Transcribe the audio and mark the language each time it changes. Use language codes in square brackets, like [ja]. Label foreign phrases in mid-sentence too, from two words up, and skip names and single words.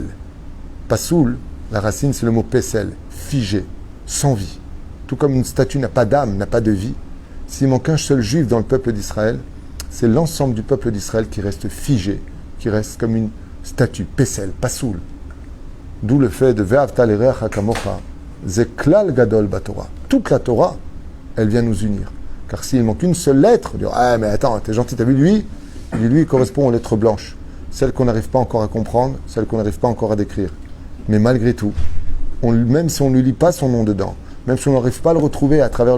[fr] Pasoul, la racine, c'est le mot pesel, figé, sans vie. Tout comme une statue n'a pas d'âme, n'a pas de vie. S'il manque un seul juif dans le peuple d'Israël, c'est l'ensemble du peuple d'Israël qui reste figé, qui reste comme une statue, pesel, pasoul. D'où le fait de [he] ואהבת לרעך כמוך זה כלל גדול בתורה. [fr] Toute la Torah, elle vient nous unir. Car s'il manque une seule lettre, on dit ah mais attends, t'es gentil, t'as vu lui? Lui, il correspond aux lettres blanches, celles qu'on n'arrive pas encore à comprendre, celles qu'on n'arrive pas encore à décrire. Mais malgré tout, même si on ne lui lit pas son nom dedans, même si on n'arrive pas à le retrouver à travers le